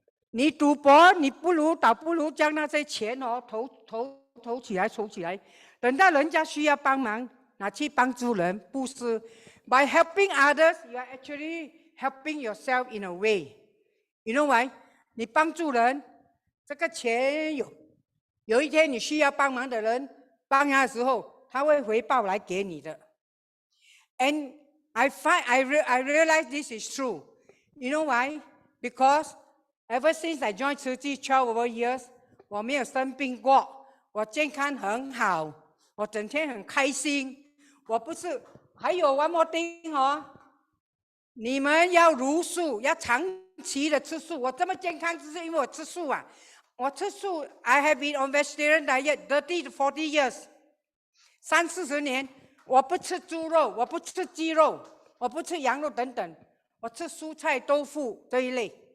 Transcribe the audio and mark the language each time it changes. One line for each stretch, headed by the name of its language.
Chinese: 你赌博，你倒不如将那些钱投起来、筹起来，等到人家需要帮忙，拿去帮助人，不是
English: by helping others, you are actually helping yourself in a way. You know why？
Chinese: 你帮助人，这个钱有一天你需要帮忙的人，帮他的时候，他会回报来给你的。
English: And I realize this is true. You know why? Because ever since I joined
Chinese: 慈济12 over years, 我没有生病过，我健康很好，我整天很开心。我不是，还有
English: one more thing
Chinese: 你们要茹素，要长期的吃素。我这么健康，只是因为我吃素啊。我吃素，I have been on vegetarian diet 30 to 40 years， 30-40年。我不吃猪肉，我不吃鸡肉，我不吃羊肉等等，我吃蔬菜、豆腐这一类。